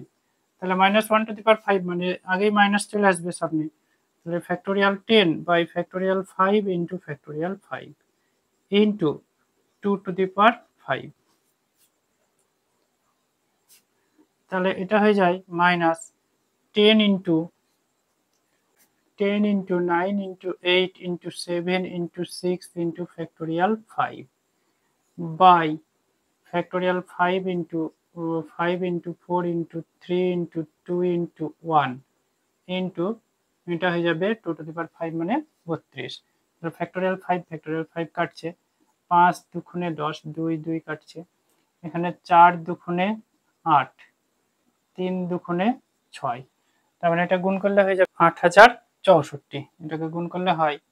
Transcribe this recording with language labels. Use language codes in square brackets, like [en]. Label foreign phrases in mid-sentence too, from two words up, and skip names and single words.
[bn] তাহলে মাইনাস 1 [en] to the power [bn] 5 মানে আগেই মাইনাস চলে আসবে সামনে, তাহলে [en] factorial 10 by factorial 5 into factorial 5 into 2 to the power 5. [bn] তাহলে এটা হয়ে যায় মাইনাস 10 ইন্টু [en] 10 into 9 into 8 into 7 into 6 into factorial 5 by factorial 5 into 5 into 4 into 3 into 2 into 1 into [bn] এটা হয়ে যাবে [en] 2 to the power 5 [bn] মানে 32 ফ্যাক্টোরিয়াল 5 কাটছে 5 দুগুণে 10 2 2 কাটছে এখানে 4 দুগুণে 8 3 দুগুণে 6 তার মানে এটা গুণ করলে হয়ে যাবে 8064 এটাকে গুণ করলে হয়